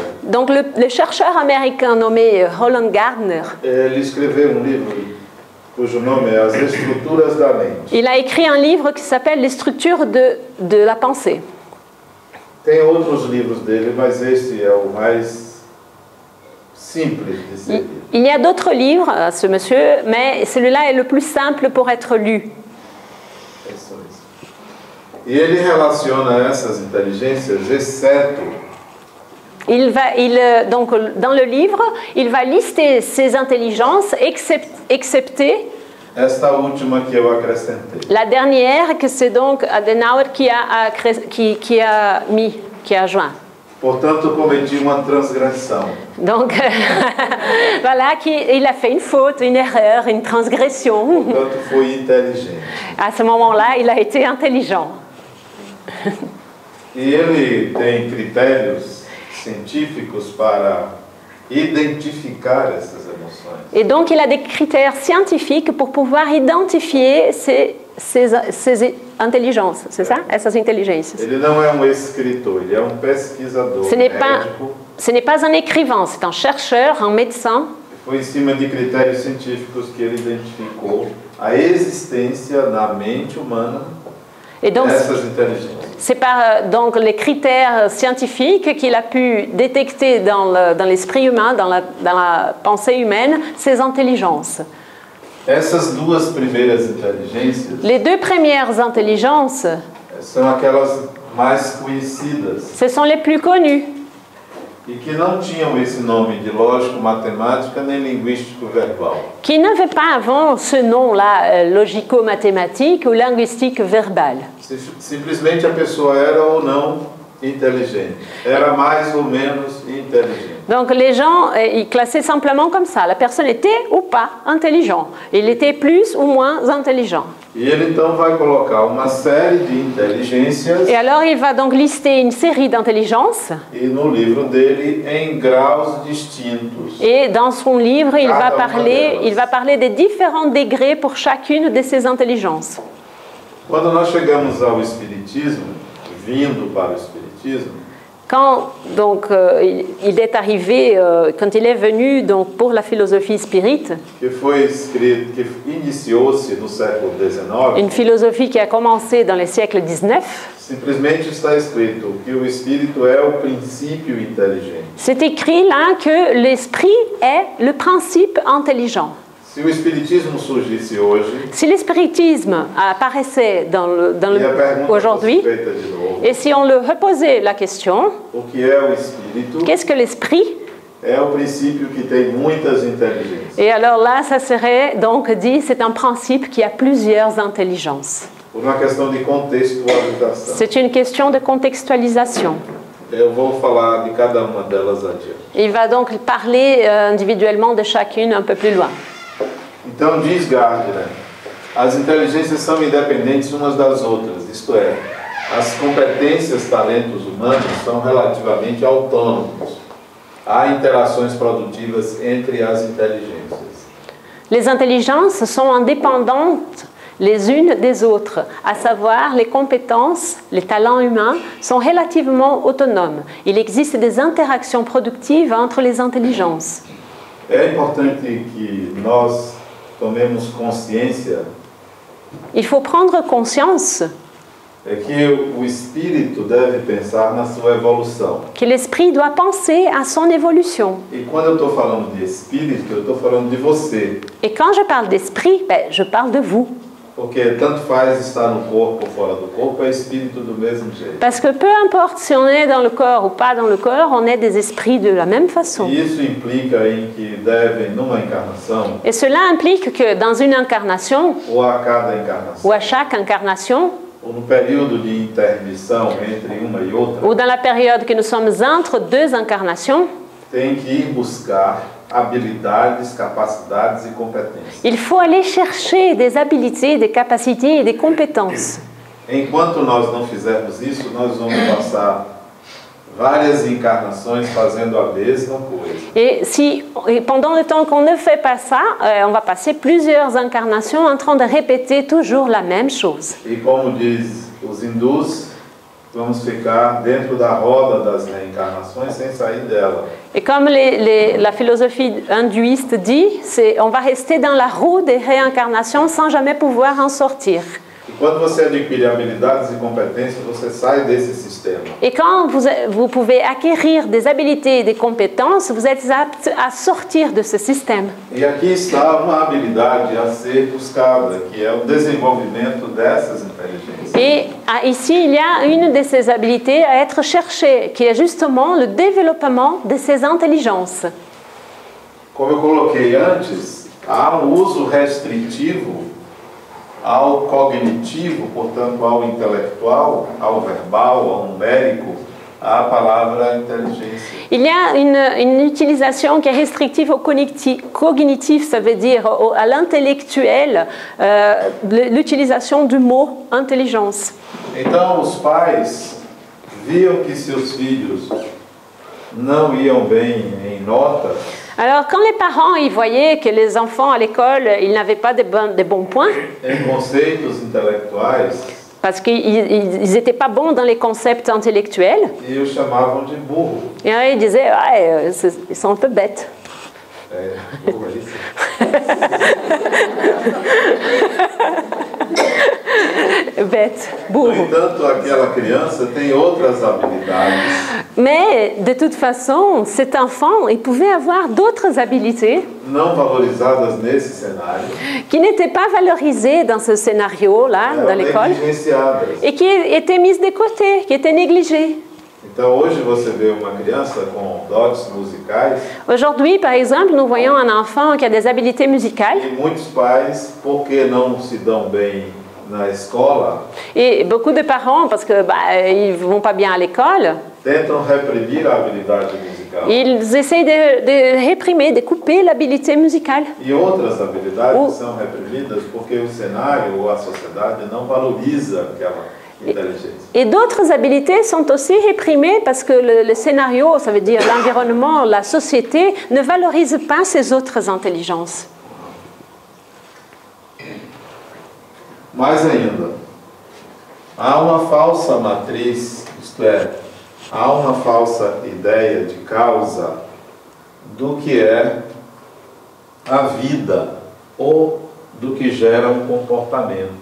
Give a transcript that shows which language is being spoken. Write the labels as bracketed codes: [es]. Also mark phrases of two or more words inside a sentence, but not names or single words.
[fr] Donc le chercheur américain nommé Roland Gardner, [pt] ele escreveu um livro cujo nome é As Estruturas da Mente. [fr] il a écrit un livre qui s'appelle Les structures de la pensée. [pt] Tem outros livros dele, mas esse é o mais simples de ser lido. [fr] Il y a d'autres livres à ce monsieur, mais celui-là est le plus simple pour être lu. [pt] E ele relaciona essas inteligências, exceto, [fr] Donc, dans le livre, il va lister ces intelligences, excepté [pt] esta última que eu acrescentei. [fr] la dernière, que c'est donc Adenauer qui a joint. [pt] Portanto, cometi uma transgressão. [fr] Donc, voilà, il a fait une faute, une erreur, une transgression. [pt] Portanto, fui inteligente. [fr] À ce moment-là, il a été intelligent. [pt] E ele tem critérios científicos para identificar essas emoções. [fr] Et donc, il a des critères scientifiques pour pouvoir identifier ces intelligences, c'est ça? [pt] Essas inteligências. Ele não é um escritor, ele é um pesquisador médico. [fr] Ce n'est pas un écrivain, c'est un chercheur, un médecin. [pt] Foi em cima de critérios científicos que ele identificou a existência na mente humana dessas inteligências. [fr] C'est par donc les critères scientifiques qu'il a pu détecter dans l'esprit humain, dans la pensée humaine, ces intelligences. [pt] Essas duas primeiras inteligências, [fr] les deux premières intelligences, [pt] são aquelas mais conhecidas. [fr] Ce sont les plus connues. [pt] E que não tinham esse nome de lógico-matemática nem linguístico-verbal. [fr] Qui n'avaient pas avant ce nom-là, logico-mathématique ou linguistique verbal. [pt] Simplesmente a pessoa era ou não inteligente. Era mais ou menos inteligente. [fr] Donc les gens, ils classaient simplement comme ça. La personne était ou pas intelligent. Il était plus ou moins intelligent. [pt] E ele então vai colocar uma série de inteligências. [fr] Et alors il va donc lister une série d'intelligences. [pt] E no livro dele em graus distintos. [fr] Et dans son livre, il va parler des différents degrés pour chacune de ces intelligences. [pt] Quando nós chegamos ao Espiritismo, vindo para o Espiritismo, [fr] quand donc il est arrivé, quand il est venu donc pour la philosophie spirite, [pt] que iniciou-se no século XIX, [fr] une philosophie qui a commencé dans les siècles XIX, [pt] simplesmente está escrito que o espírito é o princípio inteligente. [fr] C'est écrit là que l'esprit est le principe intelligent. [pt] Se o espiritismo surgisse hoje, [fr] si l'espiritisme apparaissait aujourd'hui, et si on le reposait la question, [pt] o que é o espírito? [fr] Qu'est-ce que l'esprit? [pt] É o princípio que tem muitas inteligências. [fr] Et alors là, ça serait donc dit, c'est un principe qui a plusieurs intelligences. [pt] Por uma questão de contextualização. [fr] C'est une question de contextualisation. [pt] Eu vou falar de cada uma delas adiante. [fr] Il va donc parler individuellement de chacune un peu plus loin. [pt] Então diz Gardner, as inteligências são independentes umas das outras, isto é, as competências, talentos humanos são relativamente autônomos. Há interações produtivas entre as inteligências. [fr] Les intelligences sont indépendantes les unes des autres, à savoir les compétences, les talents humains sont relativement autonomes. Il existe des interactions productives entre les intelligences. [pt] É importante que nós tomemos consciência. [fr] Il faut prendre conscience. [pt] É que o espírito deve pensar na sua evolução. [fr] Que l'esprit doit penser à son évolution. [pt] E quando eu estou falando de espírito, eu estou falando de você. [fr] Et quand je parle d'esprit, je parle de vous. [pt] Porque tanto faz estar no corpo ou fora do corpo, é espírito do mesmo jeito. [fr] Parce que peu importe si on est dans le corps ou pas dans le corps, on est des esprits de la même façon. [pt] E isso implica em que devem, numa encarnação, [fr] et cela implique que dans une incarnation, [pt] ou a cada encarnação, [fr] ou à chaque incarnation, [pt] ou no período de intermissão entre uma e outra, [fr] ou dans la période que nous sommes entre deux incarnations, [pt] tem que ir buscar habilidades, capacidades e competências. [fr] Il faut aller chercher des habilités, des capacités et des compétences. [pt] Enquanto nós não fizermos isso, nós vamos passar várias encarnações fazendo a mesma coisa. [fr] Et pendant le temps qu'on ne fait pas ça, on va passer plusieurs incarnations en train de répéter toujours la même chose. [pt] E como diz os hindus, vamos ficar dentro da roda das reencarnações sem sair dela. [fr] Et comme la philosophie hindouiste dit, on va rester dans la roue des réincarnations sans jamais pouvoir en sortir. [pt] E quando você adquire habilidades e competências, você sai desse sistema. [fr] Et quand vous pouvez acquérir des habiletés et des compétences, vous êtes apte à sortir de ce système. [pt] E aqui está uma habilidade a ser buscada, que é o desenvolvimento dessas inteligências. [fr] Et ici, il y a une de ces habiletés à être cherchée, qui est justement le développement de ces intelligences. [pt] Como eu coloquei antes, há um uso restritivo ao cognitivo, portanto ao intelectual, ao verbal, ao numérico, à palavra inteligência. [fr] Il y a une utilisation qui est restrictive au cognitif, ça veut dire à l'intellectuel, l'utilisation du mot intelligence. [pt] Então os pais viam que seus filhos não iam bem em notas. [fr] Alors, quand les parents ils voyaient que les enfants à l'école, ils n'avaient pas de bons points, [pt] Em conceitos intelectuais, [fr] parce qu'ils n'étaient pas bons dans les concepts intellectuels, [pt] e os chamavam de burro. [fr] et alors, ils disaient, ouais, ils sont un peu bêtes. [pt] Burro é isso? [fr] Bêtes, [pt] No burro. entanto, aquela criança tem outras habilidades [fr] Mais de toute façon, cet enfant, il pouvait avoir d'autres habiletés [pt] não valorizadas nesse cenário, [fr] qui n'étaient pas valorisées dans ce scénario-là, dans [pt] eram [fr] l'école, [pt] negligenciadas. [fr] et qui étaient mises de côté, qui étaient négligées. [pt] Então hoje você vê uma criança com dotes musicais [fr] Aujourd'hui, par exemple, nous voyons un enfant qui a des habiletés musicales, [pt] e muitos pais, porque não se dão bem na escola, [fr] et beaucoup de parents, parce que ils vont pas bien à l'école, [pt] tentam reprimir a habilidade musical. [fr] ils essayent de réprimer, de couper l'habilité musicale. [pt] E outras habilidades O- são reprimidas porque o cenário ou a sociedade não valoriza aquela inteligência. [fr] Et d'autres habiletés sont aussi réprimées parce que le scénario, ça veut dire l'environnement, la société, ne valorise pas ces autres intelligences. [pt] Mais ainda, há uma falsa matriz, isto é, há uma falsa ideia de causa do que é a vida ou do que gera um comportamento.